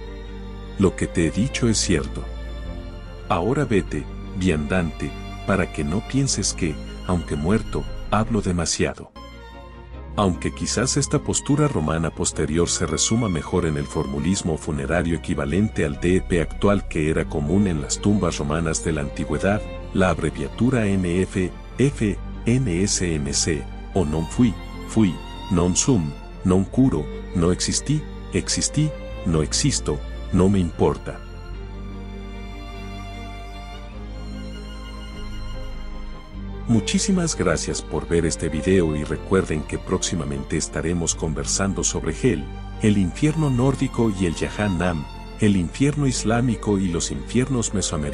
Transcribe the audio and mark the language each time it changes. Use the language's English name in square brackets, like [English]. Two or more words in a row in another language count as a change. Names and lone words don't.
[Spanish] Lo que te he dicho es cierto. Ahora vete, viandante, para que no pienses que, aunque muerto, hablo demasiado. Aunque quizás esta postura romana posterior se resuma mejor en el formulismo funerario equivalente al DEP actual que era común en las tumbas romanas de la antigüedad, la abreviatura NF, F, NSMC, o [Latin] non fui, fui, non sum, non curo, [Spanish] no existí, existí, no existo, no me importa. Muchísimas gracias por ver este video y recuerden que próximamente estaremos conversando sobre Hel, el infierno nórdico, y el Jahannam, el infierno islámico y los infiernos mesoamericanos.